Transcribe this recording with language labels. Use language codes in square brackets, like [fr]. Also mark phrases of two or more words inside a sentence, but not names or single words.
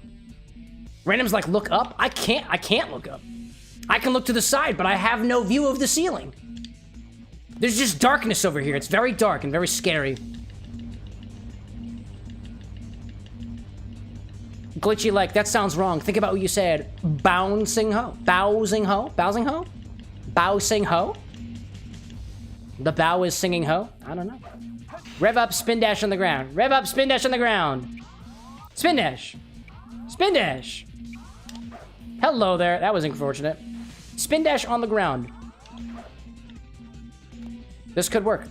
[en] Random's like, look up? I can't look up. I can look to the side, but I have no view of the ceiling. There's just darkness over here. It's very dark and very scary. Glitchy like, that sounds wrong. Think about what you said. Bouncing ho? Bowsing ho? Bowsing ho? Bowsing ho? The bow is singing ho? I don't know. Rev up, spin dash on the ground. Rev up, spin dash on the ground. Spin dash. Spin dash. Hello there. That was unfortunate. Spin dash on the ground. This could work.